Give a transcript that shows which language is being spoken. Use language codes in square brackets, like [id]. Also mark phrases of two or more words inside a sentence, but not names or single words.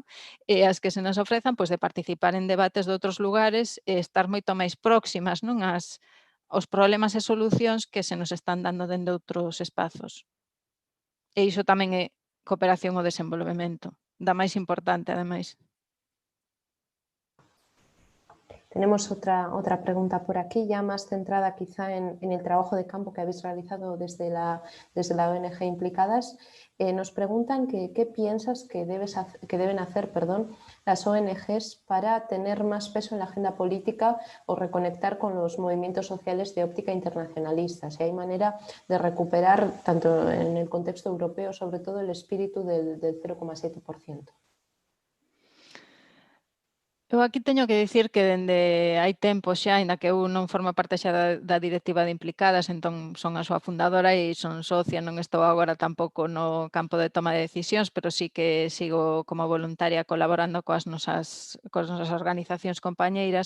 [gl] E as que se nos ofrezan, pois, de participar en debates de outros lugares e estar moito máis próximas, non? Aos problemas e solucións que se nos están dando dende outros espazos. E iso tamén é cooperación ao desenvolvemento, da máis importante, ademais. [es] Tenemos otra pregunta por aquí, ya más centrada quizá en el trabajo de campo que habéis realizado desde la ONG Implicadas. Nos preguntan qué piensas que deben hacer las ONGs para tener más peso en la agenda política o reconectar con los movimientos sociales de óptica internacionalista. Si hay manera de recuperar, tanto en el contexto europeo, sobre todo el espíritu del 0,7%. [gl] Eu aquí teño que dicir que dende hai tempo xa, aínda que eu non formo parte xa da directiva de Implicadas, entón son a súa fundadora e son socia, non estou agora tampouco no campo de toma de decisións, pero sí que sigo como voluntaria colaborando coas nosas organizacións compañeiras.